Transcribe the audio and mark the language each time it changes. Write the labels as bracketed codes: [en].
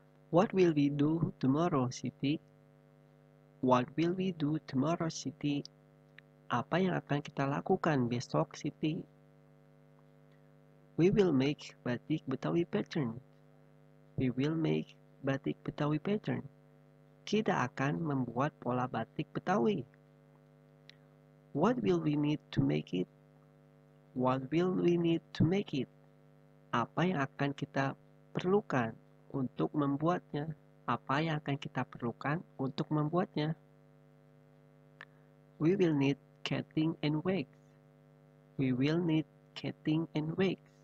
[en] What will we do tomorrow, Siti? What will we do tomorrow, Siti? [id] Apa yang akan kita lakukan besok, Siti? [en] We will make batik Betawi pattern. We will make batik Betawi pattern. [id] Kita akan membuat pola batik Betawi. [en] What will we need to make it? What will we need to make it? [id] Apa yang akan kita perlukan untuk membuatnya? Apa yang akan kita perlukan untuk membuatnya? [en] We will need cutting and wax. We will need cutting and wax.